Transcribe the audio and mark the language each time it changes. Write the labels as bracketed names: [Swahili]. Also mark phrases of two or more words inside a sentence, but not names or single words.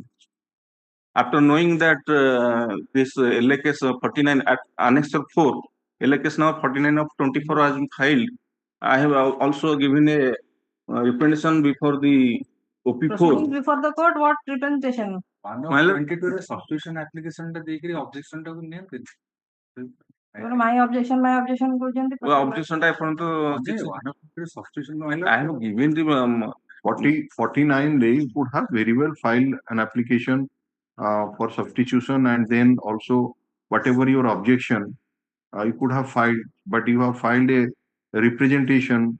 [English] After knowing that this LKS 49 at Annex 4, LKS now 49 of 24 has been filed, I have also given a representation before the OP4. Proceedings before the court, what representation? My lord, 22 substitution application [Odia] ଟା ଦେଇକିରି [English] objection [Odia] ଟାକୁ ନିଅନ୍ତି। [English] My objection କରୁଛନ୍ତି। [Odia] Objection ଟା ଏପର୍ଯ୍ୟନ୍ତ [English] substitution I have given the 49 they would have very well filed an application for substitution, and then also whatever your objection you could have filed, but you have filed a representation.